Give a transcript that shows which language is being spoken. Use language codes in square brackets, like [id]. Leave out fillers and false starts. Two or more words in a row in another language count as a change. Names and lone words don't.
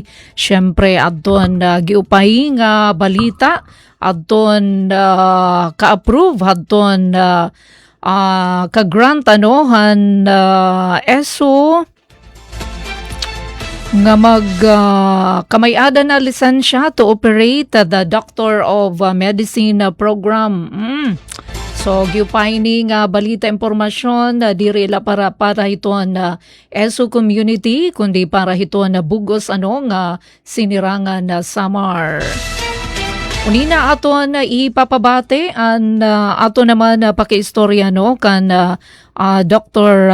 [war] Siyempre aton na giupay nga balita. Aton ka-approve. Aton ka-grant han ESO nga kamayada na lisensya [en] to operate the Doctor of Medicine program. [war] So giupay ni nga balita impormasyon diri la para ito na ESO community kundi para ito na bugos nga sinirangan na Samar. Unina ato na ipapabate an ato naman pakiistorya kan Dr.